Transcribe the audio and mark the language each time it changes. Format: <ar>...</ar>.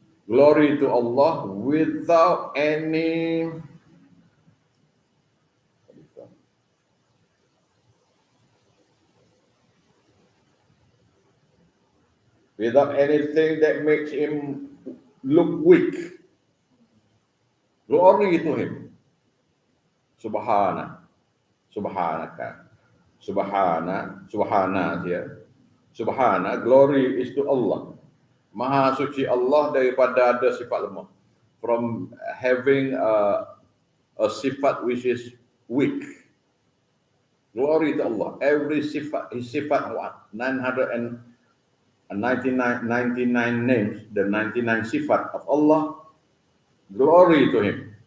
<en>Glory to Allah without any anything that makes him look weak. Glory to him. Subhanaka. Subhana here. Subhana, glory is to Allah.</en> <ms>Maha suci Allah daripada ada sifat lemah.</ms> <en>From having a sifat which is weak. Glory to Allah. Every sifat, his sifat 99 names, the 99 sifat of Allah. Glory to him.</en>